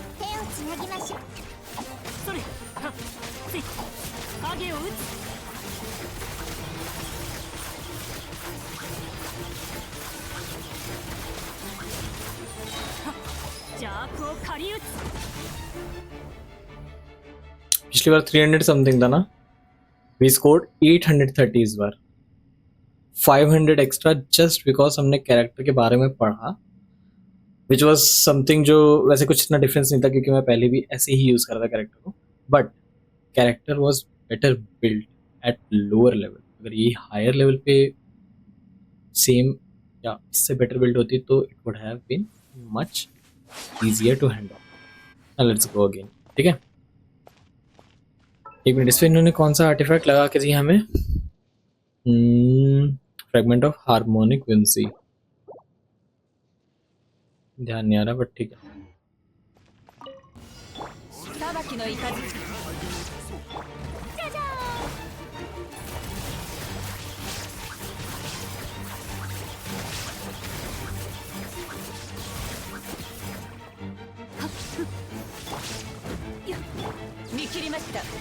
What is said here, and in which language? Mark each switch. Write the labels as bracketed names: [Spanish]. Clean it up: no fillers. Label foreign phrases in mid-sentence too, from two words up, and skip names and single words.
[Japanese] 手をつなぎましょう。それはっつい影を打つ。はっ邪悪を狩り打つ。 [Hindi] पिछली बार 300 समथिंग था ना, [English] we scored [Hindi] 830 इस बार, 500 [English] extra just because [Hindi] हमने कैरेक्टर के बारे में पढ़ा, [English] which was something [Hindi] जो वैसे कुछ इतना डिफरेंस नहीं था क्योंकि मैं पहले भी ऐसे ही यूज कर रहा था कैरेक्टर को, [English] but character was better build at lower level. [Hindi] अगर ये [English] higher level [Hindi] पे सेम या इससे [English] better build [Hindi] होती तो [English] it would have been much easier to handle. let's go again. [Hindi] ठीक है, एक मिनट, इस पे इन्होंने कौन सा आर्टिफैक्ट लगा के दिया हमें? फ्रेगमेंट ऑफ हार्मोनिक विंसी, ध्यान नहीं आ रहा बट ठीक है। [Japanese] 裁きの雷。じゃじゃいや見切りました。